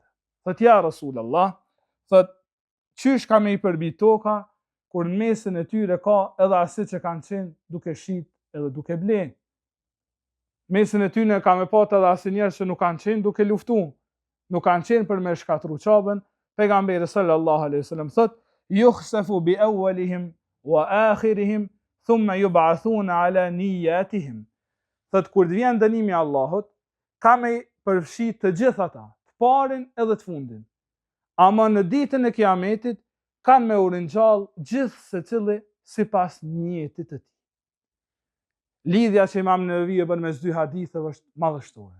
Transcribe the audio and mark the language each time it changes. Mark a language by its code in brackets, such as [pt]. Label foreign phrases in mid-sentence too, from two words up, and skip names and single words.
[sq] Thot [ar] يا رسول الله, [sq] thot qysh ka me i përbi toka kur në mesin e tyre ka edhe asit që kanë qenë duke shit edhe duke blenë. Mesin e tyre ka me pat edhe asit njerëz që nuk kanë qenë duke luftu, nuk kanë qenë për me shkatru Qabën. [ar] Pejgamberi صلى الله عليه وسلم thot, يخسف بأولهم وآخرهم ثم يبعثون على نياتهم. [sq] Thot kur të vjen dënimi i Allahut, ka me përfshi të gjithë ata, të parin edhe të fundin. Ama në ditën e Kiametit kanë me u ringjall gjithë secili sipas niyetit të tij. Lidhja që Imam Nevevi e bën mes dy haditheve është madhështore.